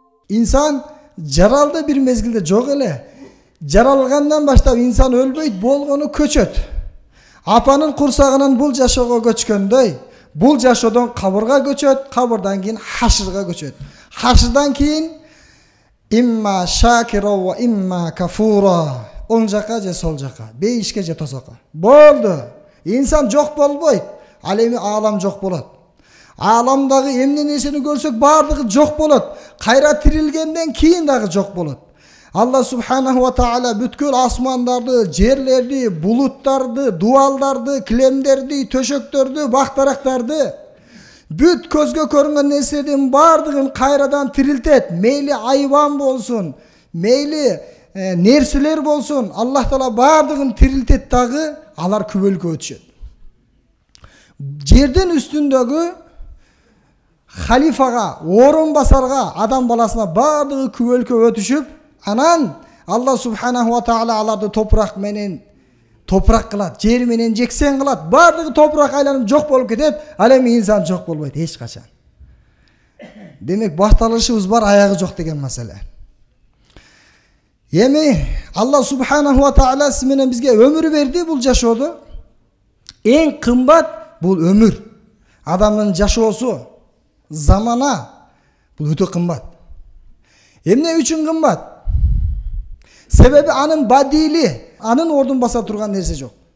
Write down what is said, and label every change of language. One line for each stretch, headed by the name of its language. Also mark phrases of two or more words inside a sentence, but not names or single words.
Kyrgyz: Инсан жаралды бир мезгилде жок эле. Жаралгандан баштап инсан өлбөйт, болгону көчөt. Апанын курсагынан бул жашоого көчкөндөй, бул жашоодон кабырга көчөt, кабырдан кийин хашырга көчөт. Хашырдан кийин
Arabic: إما شاكرا وإما كفورا.
Kyrgyz: Оң жака же сол жака, бейишке же тосокко. Болду. İnsan жок болбойт. Ал эми аалам жок болот. Ааламдагы эмне нерсени көрсөк баардыгы жок болот. Кайра тирилгенден кийин дагы жок болот.
Arabic: الله سبحانه وتعالى
Kyrgyz: бүткүл асмандарды, жерлерди, булуттарды, дуалдарды, килемдерди, төшөктөрдү, бактарактарды, бүт көзгө көрүнгөн нерселердин баардыгын кайрадан тирилтет. Мейли айван болсун, мейли нерселер болсун, Аллах Таала баардыгын тирилтет дагы, алар күбөлүккө өтүшөт. Жердин үстүндөгү халифага, орун басарга, адам баласына баардыгы күбөлүккө өтүшүп, анан
Arabic: الله سبحانه وتعالى
Kyrgyz: аларды топурак менен топурак кылат, жер менен жексен кылат, баардыгы топурак айланып жок болуп кетет, ал эми инсан жок болбойт эч качан. Демек башталышыбыз бар, аягы жок деген маселе. Эми
Arabic: الله سبحانه وتعالى
Kyrgyz: сиз менен бизге өмүр берди бул жашоодо. Эң кымбат бул өмүр. Адамдын жашоосу, замана бул өтө кымбат. Эмне үчүн кымбат? Себеби анын бадили, анын ордун баса турган нерсе жок.